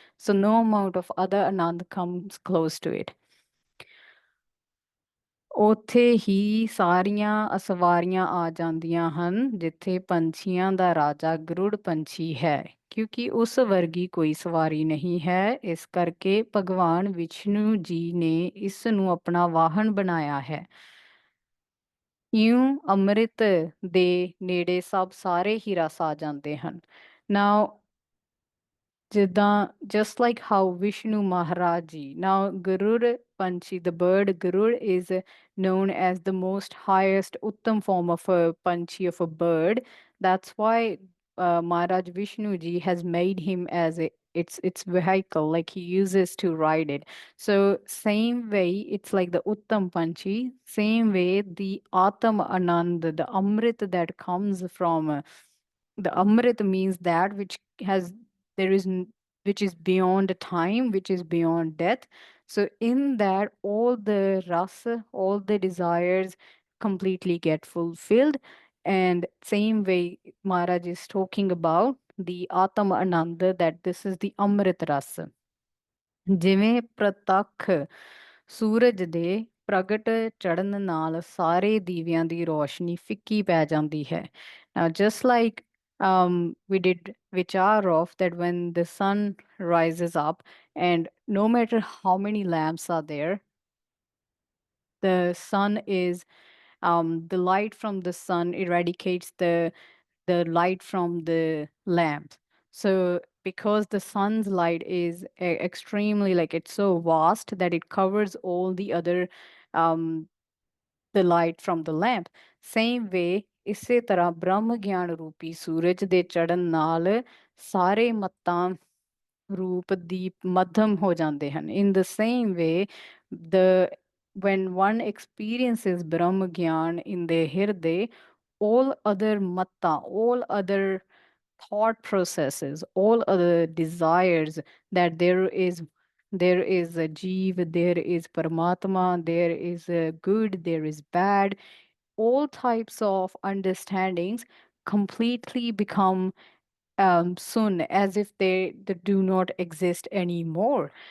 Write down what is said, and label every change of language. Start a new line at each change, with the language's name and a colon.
English: So no amount of other anand comes close to it.
Punjabi: ਉੱਥੇ ਹੀ ਸਾਰੀਆਂ ਅਸਵਾਰੀਆਂ ਆ ਜਾਂਦੀਆਂ ਹਨ ਜਿੱਥੇ ਪੰਛੀਆਂ ਦਾ ਰਾਜਾ ਗਰੁੜ ਪੰਛੀ ਹੈ, ਕਿਉਂਕਿ ਉਸ ਵਰਗੀ ਕੋਈ ਸਵਾਰੀ ਨਹੀਂ ਹੈ। ਇਸ ਕਰਕੇ ਭਗਵਾਨ ਵਿਸ਼ਨੂੰ ਜੀ ਨੇ ਇਸ ਨੂੰ ਆਪਣਾ ਵਾਹਨ ਬਣਾਇਆ ਹੈ। ਇਉਂ ਅੰਮ੍ਰਿਤ ਦੇ ਨੇੜੇ ਸਭ ਸਾਰੇ ਹੀ ਰਸ ਆ ਜਾਂਦੇ ਹਨ।
English: Now, just like how Vishnu Maharaji. Now, Garud Panchi, the bird Garud, is known as the most highest Uttam form of a Panchi, of a bird. That's why Maharaj Vishnu ji has made him as its vehicle, like he uses to ride it. So same way, it's like the Uttam Panchi. Same way, the Atam Anand, the Amrit that comes from the Amrit means that which has there is which is beyond time, which is beyond death. So in that, all the rasa, all the desires completely get fulfilled. And same way Maharaj is talking about the Atma Ananda, that this is the Amrit rasa.
Punjabi: ਜਿਵੇਂ ਪ੍ਰਤੱਖ ਸੂਰਜ ਦੇ ਪ੍ਰਗਟ ਚੜਨ ਨਾਲ ਸਾਰੇ ਦੀਵਿਆਂ ਦੀ ਰੋਸ਼ਨੀ ਫਿੱਕੀ ਪੈ ਜਾਂਦੀ ਹੈ।
English: Now, just like we did Vichar of that, when the sun rises up, and no matter how many lamps are there, the sun is the light from the sun eradicates the light from the lamp. So because the sun's light is extremely, like, it's so vast that it covers all the other um the light from the lamp. Same way,
Punjabi: ਇਸੇ ਤਰ੍ਹਾਂ ਬ੍ਰਹਮ ਗਿਆਨ ਰੂਪੀ ਸੂਰਜ ਦੇ ਚੜ੍ਹਨ ਨਾਲ ਸਾਰੇ ਮੱਤਾਂ ਰੂਪ ਦੀਪ ਮੱਧਮ ਹੋ ਜਾਂਦੇ ਹਨ।
English: In the same way, the when one experiences Brahma Gyan in their hirde, all other matta, all other thought processes, all other desires, that there is a jeev, there is Paramatma, there is a good, there is bad, all types of understandings completely become soon, as if they do not exist anymore.